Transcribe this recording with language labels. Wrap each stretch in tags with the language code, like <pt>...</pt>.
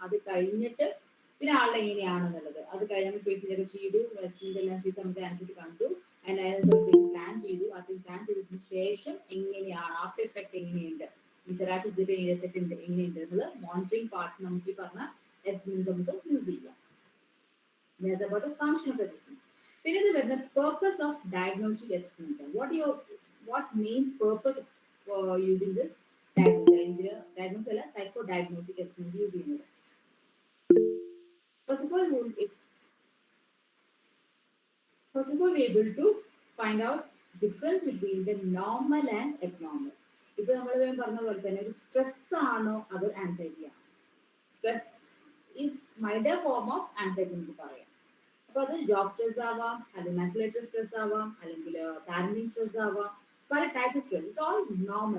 <ml>അത് കഴിഞ്ഞിട്ട് പിന്നെ ആളുടെ എങ്ങനെയാണെന്നുള്ളത് അത് കഴിഞ്ഞ് ഫീൽഡിലൊക്കെ ചെയ്തു, എസ്മെന്റ് എല്ലാം ചെയ്ത് നമുക്ക് ആൻസൈറ്റി കണ്ടു, അതിനകത്ത് പ്ലാൻ ചെയ്തു. അത് പ്ലാൻ ചെയ്തതിനു ശേഷം എങ്ങനെയാണ് ആഫ്റ്റർ എഫക്ട് എങ്ങനെയുണ്ട്, തെറാപ്പി എഫക്ട് എങ്ങനെയുണ്ട് എന്നുള്ളത് മോണിറ്ററിംഗ് പാർട്ട് നമുക്ക് ഈ പറഞ്ഞ എസ്മെന്റ്സ് നമുക്ക് യൂസ് ചെയ്യാം.</ml> <en>That's about the function of assessment.</en> <ml>പിന്നെ ഇത് വരുന്ന</ml> <en>purpose of diagnostic assessments. What main purpose for using this diagnosis</en> <ml>അല്ല</ml> <en>psycho diagnostic assessment</en> <ml>യൂസ് ചെയ്യുന്നത്?</ml> <en>First of all, we're able to find out difference between the normal and abnormal.</en> <ml>ഇപ്പൊ നമ്മൾ പറഞ്ഞ പോലെ തന്നെ ഒരു സ്ട്രെസ് ആണോ അത് ആൻസൈറ്റി ആണോ?</ml> <en>stress is milder form of anxiety</en> <ml>നമുക്ക് പറയാം. അപ്പൊ അത് ജോബ് സ്ട്രെസ് ആവാം, അല്ലെങ്കിൽ മെന്റൽ സ്ട്രെസ് ആവാം, അല്ലെങ്കിൽ പാരന്റിങ് സ്ട്രെസ് ആവാം, പല type stress.</ml> <en>It's all normal.</en>